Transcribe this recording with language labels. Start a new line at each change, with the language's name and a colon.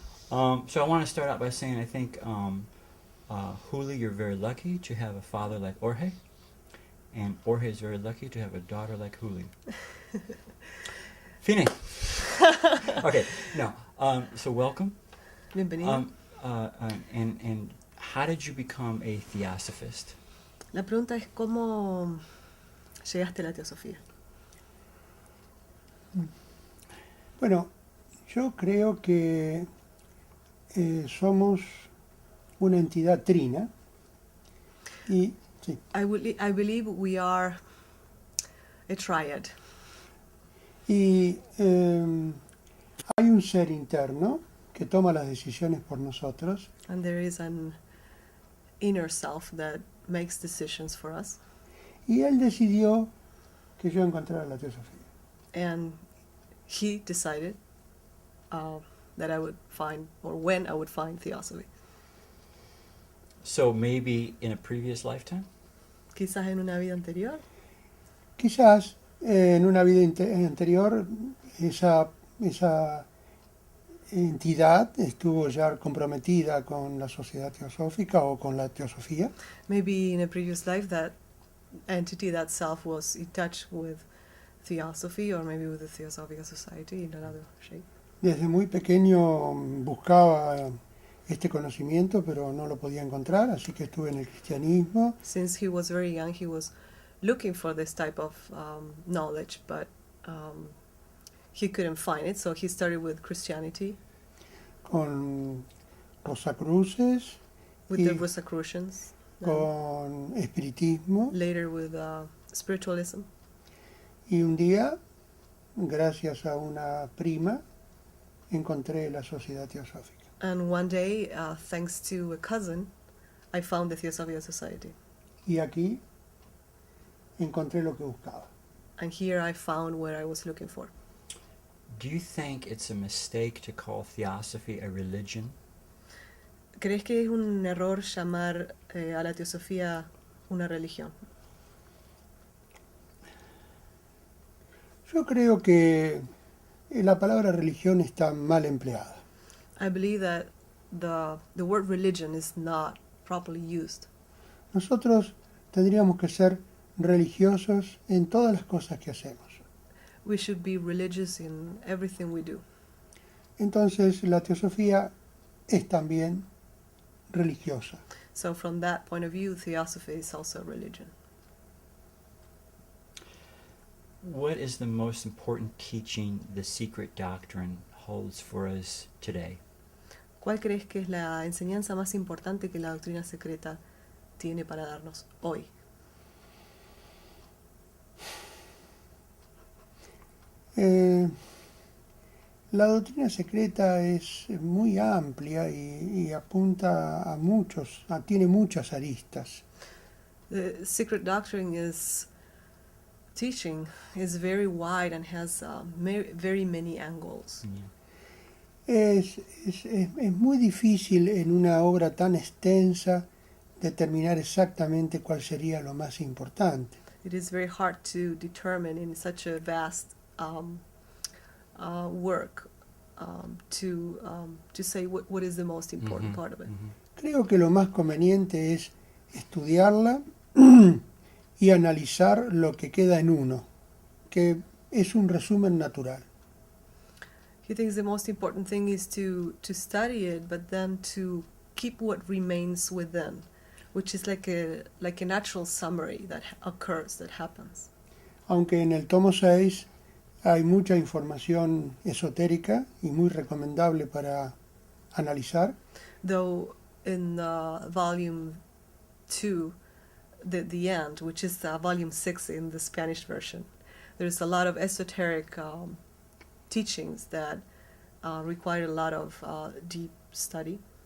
English: So I want to start out by saying I think, Juli, you're very lucky to have a father like Jorge, and Jorge is very lucky to have a daughter like Juli. Fine. Okay, no. So welcome.
Spanish: Bienvenido.
English: And how did you become a theosophist?
Spanish: La pregunta es cómo llegaste a la teosofía. Bueno, yo creo que somos una entidad trina y sí,
English: I believe we are a triad.
Spanish: y hay un ser interno que toma las decisiones por nosotros
English: And there is an inner self that makes decisions for us.
Spanish: y él decidió que yo encontrara la teosofía.
English: And he decided that I would find, or when I would find theosophy. So maybe in a previous lifetime?
Spanish: Quizás en una vida anterior. Quizás en una vida anterior esa entidad estuvo ya comprometida con la sociedad teosófica o con la teosofía.
English: Maybe in a previous life that entity, that self, was in touch with theosophy, or maybe with the Theosophical Society in another shape.
Spanish: Desde muy pequeño buscaba este conocimiento, pero no lo podía encontrar, así que estuve en el cristianismo.
English: Since he was very young, he was looking for this type of knowledge, but he couldn't find it, so he started with Christianity,
Spanish: Con Rosacruces,
English: with
Spanish: Y-
English: the Rosicrucians,
Spanish: con espiritismo,
English: later with spiritualism.
Spanish: y un día, gracias a una prima, encontré la sociedad teosófica.
English: And one day, thanks to a cousin, I found the Theosophical Society.
Spanish: Y aquí encontré lo que buscaba.
English: And here I found what I was looking for. Do you think it's a mistake to call theosophy a religion?
Spanish: ¿Crees que es un error llamar a la teosofía una religión? Yo creo que la palabra religión está mal empleada.
English: I believe that the word religion is not properly used.
Spanish: Nosotros tendríamos que ser religiosos en todas las cosas que hacemos.
English: We should be religious in everything we do.
Spanish: Entonces la teosofía es también religiosa.
English: So from that point of view, theosophy is also a religion. What is the most important teaching the secret doctrine holds for us today?
Spanish: ¿Cuál crees que es la enseñanza más importante que la doctrina secreta tiene para darnos hoy? La doctrina secreta es muy amplia y apunta a tiene muchas aristas.
English: The secret doctrine is teaching is very wide and has very many angles.
Spanish: Es muy difícil en una obra tan extensa determinar exactamente cuál sería lo más importante.
English: It is very hard to determine in such a vast work to say what is the most important part of it.
Spanish: Creo que lo más conveniente es estudiarla y analizar lo que queda en uno, que es un resumen natural.
English: He thinks the most important thing is to study it, but then to keep what remains within, which is like a natural summary that occurs, that happens.
Spanish: Aunque en el tomo 6 hay mucha información esotérica y muy recomendable para analizar,
English: Though in volume 2, the end, which is volume 6 in the Spanish version, there's a lot of esoteric teachings that require a lot of deep study.